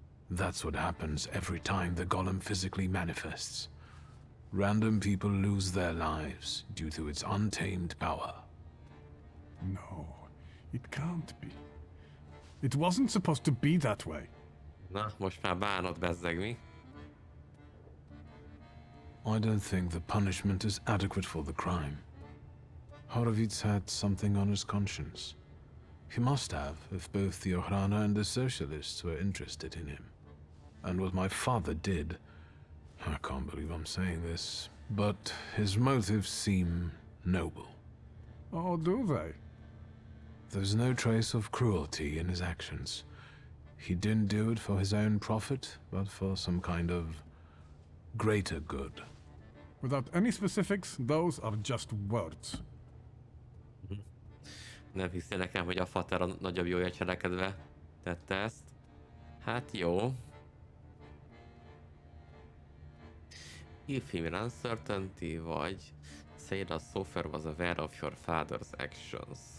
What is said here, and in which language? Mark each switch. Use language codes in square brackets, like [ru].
[en] That's what happens every time the Golem physically manifests. Random people lose their lives due to its untamed power. No, it can't be. It wasn't supposed to be that way. [hu] Na, most már bánod, bezzeg, mi? [en] I don't think the punishment is adequate for the crime. Horowitz had something on his conscience. He must have, if both the Ochrana and the Socialists were interested in him. And what my father did, I can't believe I'm saying this, but his motives seem noble. Oh, do they? There's no trace of cruelty in his actions. He didn't do it for his own profit, but for some kind of greater good. Without any specifics, those are just words. [hu] Nem hiszi nekem, hogy a fater a nagyobb jója cselekedve tette ezt. Hát jó. [en] If him in uncertainty, vagy say that Sofer was aware of your father's actions.